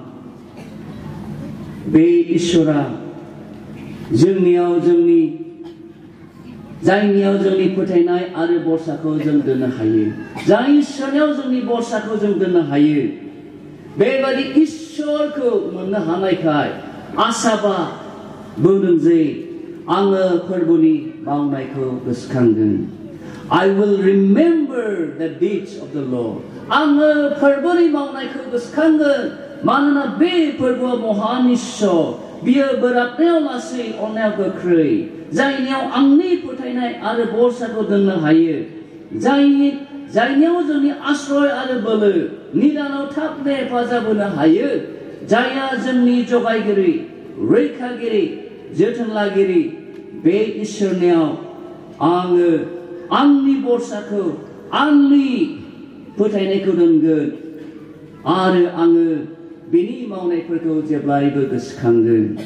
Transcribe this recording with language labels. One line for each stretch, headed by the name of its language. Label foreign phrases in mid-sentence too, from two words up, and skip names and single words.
Bodo: बे इसोरा जायनियाव जोंनि फोथायनाय आरो भरसाखौ जों दोननो हायो जाय इसोरनियाव जोंनि भरसाखौ जों दोननो हायो बेबादि इसोरखौ मोननो हानायखाय आसाबा बुंदों जे आङो फोरबोनि मावनायखौ गोसोखांगोन
English: I will remember the deeds of the Lord
Bodo: आङो फोरबोनि मावनायखौ गोसोखांगोन मानोना बे फोरबोआ महान इसोर बियो बोराबनायाव लासै अननायाव गोख्रै जायनियाव आंनि फोथायनाय आरो भरसाखौ दोननो हायो जायनियाव जोंनि आश्रय आरो बोलो निदानाव थाबनो हेफाजाब होनो हायो जायहा जोंनि जगायगिरि रैखागिरि जोथोन लागिरि बे इसोरनियाव आङो आंनि भरसाखौ आंनि फोथायनायखौ दोनगोन आरो आङो बेनि मावनायफोरखौ जेब्लायबो गोसोखांगोन